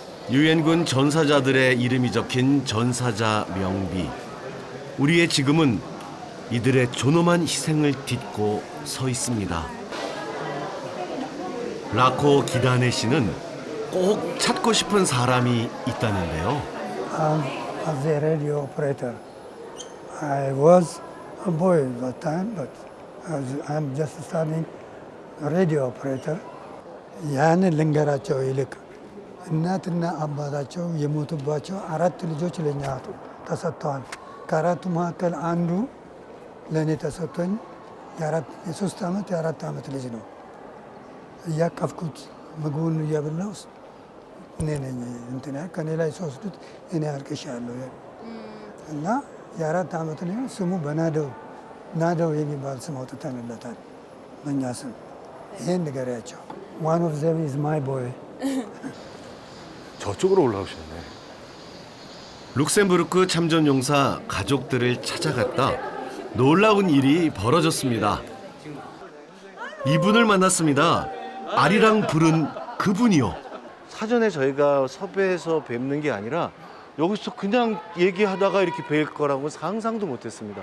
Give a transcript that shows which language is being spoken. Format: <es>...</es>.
<ko>유엔군 전사자들의 이름이 적힌 전사자 명비. 우리의 지금은 이들의 존엄한 희생을 딛고 서 있습니다. 라코 기다네 씨는 꼭 찾고 싶은 사람이 있다는데요.</ko> <en>As a radio operator, I was a boy at that time, but I'm just studying radio operator.</en> <am>ያንን ልንገራቸው ይልቅ እናትና አባታቸው የሞቱባቸው 4 ልጆች ለኛ ተሰጥተዋል። ከአራቱ መካከል አንዱ ለእኔ ተሰጥቶኝ የ3 ዓመት የ4 ዓመት ልጅ ነው። እያቀፍኩት ምግቡን እያበላሁ እኔ ነኝ እንትና ከኔ ላይ ሲወስዱት እኔ አልቅሻለሁ እና የ4 ዓመት ልጅ ስሙ በናደው የሚባል ስም አውጥተንለታል በእኛ ስም። ይሄን ንገሪያቸው።</am> <en>One of them is my boy.</en> <ko>저쪽으로 올라오셨네. 룩셈부르크 참전용사 가족들을 찾아갔다 놀라운 일이 벌어졌습니다. 이분을 만났습니다. 아리랑 부른 그분이요. 사전에 저희가 섭외해서 뵙는 게 아니라 여기서 그냥 얘기하다가 이렇게 뵐 거라고 상상도 못했습니다.</ko>